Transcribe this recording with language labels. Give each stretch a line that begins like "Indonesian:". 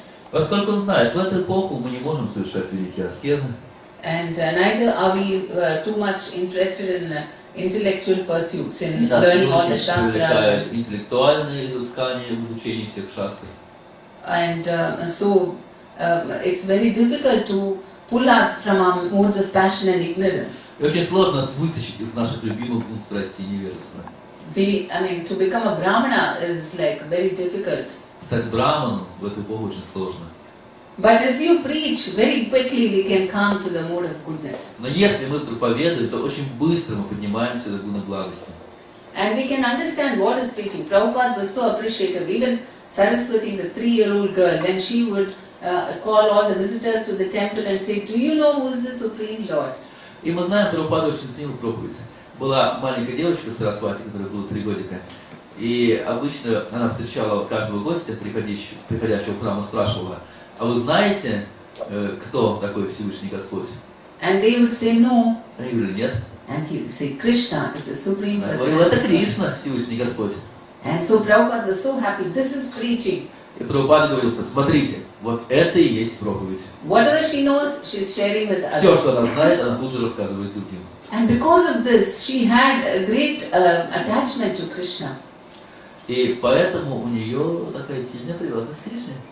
Russian: Поскольку он знает, в эту эпоху мы не можем совершать великие аскезы.
English: And neither are we too much interested in intellectual pursuits, in
Russian: Нас
English: learning
Russian: не
English: all the
Russian: очень
English: shastras.
Russian: привлекают интеллектуальные изыскания в изучении всех шастр.
English: And so it's very difficult to pull us from our modes of passion and ignorance.
Russian: И очень сложно нас вытащить из наших любимых гун страсти и невежества.
English: To become a brahmana is like very difficult.
Russian: Стать браманом в эту эпоху очень сложно.
English: But if you preach, very quickly we can come to the mode of goodness.
Russian: Но если мы проповедуем, то очень быстро мы поднимаемся до гуна благости.
English: And we can understand what is preaching. Prabhupada was so appreciative. Even Saraswati, the 3-year-old girl, when she would call all the visitors to the temple and say, "Do you know who is the Supreme Lord?"
Russian: И мы знаем, Прабхупада очень ценил проповедь. Была маленькая девочка Сарасвати, которой было 3 годика. И обычно она встречала каждого гостя, приходящего к нам, и спрашивала: а вы знаете, кто такой Всевышний Господь?
English: And they would say no.
Russian: Они говорили: нет.
English: And he would say, Krishna is the Supreme
Russian: Она говорила:
English: Person.
Russian: это Кришна, Всевышний Господь.
English: And so Prabhupada was so happy. This is preaching.
Russian: И Прабхупада говорил: смотрите, вот это и есть проповедь.
English: Whatever she knows, she's sharing with
Russian: Все, что
English: others.
Russian: она знает, она тут же рассказывает другим.
English: And because of this, she had a great attachment to Krishna.
Russian: И поэтому у нее такая сильная привязанность к Кришне.